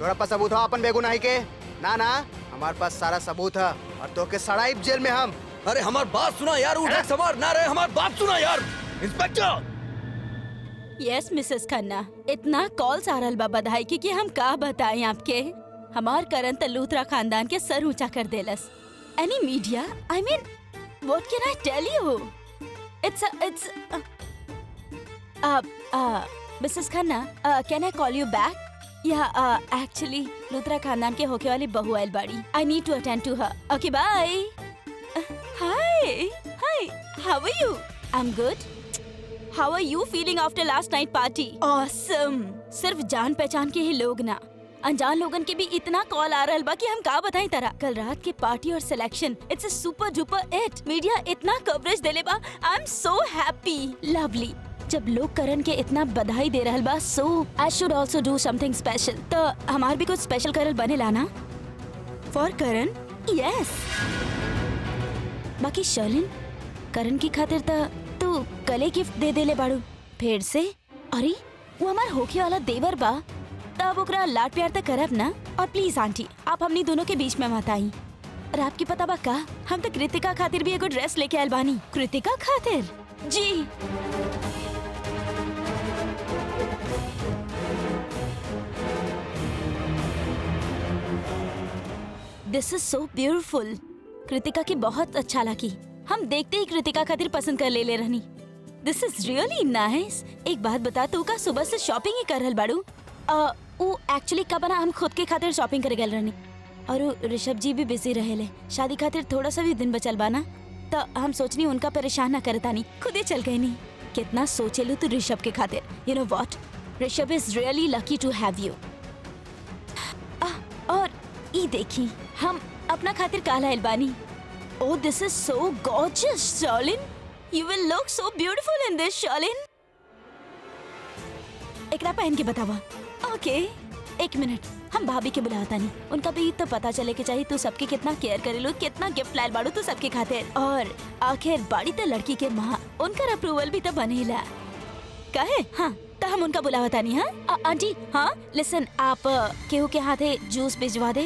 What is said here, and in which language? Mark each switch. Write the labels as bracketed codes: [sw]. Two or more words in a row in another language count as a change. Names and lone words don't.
[bho] तोरा पास सबूत है अपन बेगुनाही के? ना हमारे पास सारा सबूत है और तो के सड़ाइब जेल में हम। अरे हमार बात सुना यार, ड्रग्स हमार ना रहे, हमार बात सुना यार। इंस्पेक्टर [en] Yes Mrs [bho] खन्ना, इतना कॉल्स आ रहल बा बधाई की कि हम का बताएं आपके। हमार करण त लूथरा खानदान के सर ऊंचा कर देलस। [en] Any media, I mean what can I tell you? It's Mrs Khanna, can I call you back? [bho] या एक्चुअली लूथरा खानदान के होके वाली बहू आइल बाड़ी। [en] I need to attend to her. Okay bye. Hi how are you? I am good. How are you feeling after last night party? Awesome. [bho] सिर्फ जान पहचान के ही लोग ना, अनजान लोगन के भी इतना कॉल आ रहल बा कि हम का बताएं तरह। कल रात के पार्टी और सिलेक्शन, [en] It's a super duper hit. [bho] मीडिया इतना कवरेज देले बा, [en] I am so happy. [bho] लवली। जब लोग करण के इतना बधाई दे रहल बा, [en] So I should also do something special. [bho] तो हमार भी कुछ स्पेशल करल बने लाना फॉर करण। यस। बाकी शर्लिन, करण की खातिर तू कले गिफ्ट दे देले बाड़ू फिर से। अरे वो हमार होखे वाला देवर बा, तब ओकरा लाड प्यार तक करब ना। और प्लीज आंटी, आप हमनी दोनों के बीच में मत आई। और आपकी पता बा का, हम तो कृतिका खातिर भी एगो ड्रेस लेके आयल बानी। कृतिका खातिर? जी। [en] This is so beautiful. [bho] कृतिका की बहुत अच्छा लगी। हम देखते ही कृतिका खातिर पसंद कर ले रहनी। [en] This is really nice. [bho] एक बात बता, तू का सुबह से शॉपिंग ही कर रहल बाड़ू? वो एक्चुअली का बना, हम खुद के खातिर शॉपिंग करे गए रहनी और ऋषभ जी भी बिजी रहेले। शादी खातिर थोड़ा सा भी दिन बचल बाना, तो हम सोचनी उनका परेशान ना करतानी, खुद ही चल गए। नहीं कितना सोचेलू तू ऋषभ के खातिर। [en] You know what, Rishabh is really lucky to have you. [bho] और ई देखी, हम अपना खातिर काला एलबानी। [en] Oh, this is so gorgeous, Sharlin. You will look so beautiful in this, Sharlin. [bho] एकरा पहन के बतावा। Okay. एक मिनट, हम भाभी के बुलाता नहीं, उनका भी तो पता चले के चाहिए तू सबके कितना केयर करेलू, कितना गिफ्ट लायल बाड़ू तू सबके खातिर। और आखिर बाड़ी तो लड़की के माँ, उनका अप्रूवल भी तो बनेला कहे। हाँ तो हम उनका बुलावता नहीं। हाँ आंटी, हाँ लिसन, आप केहू के हाथे जूस भिजवा दे।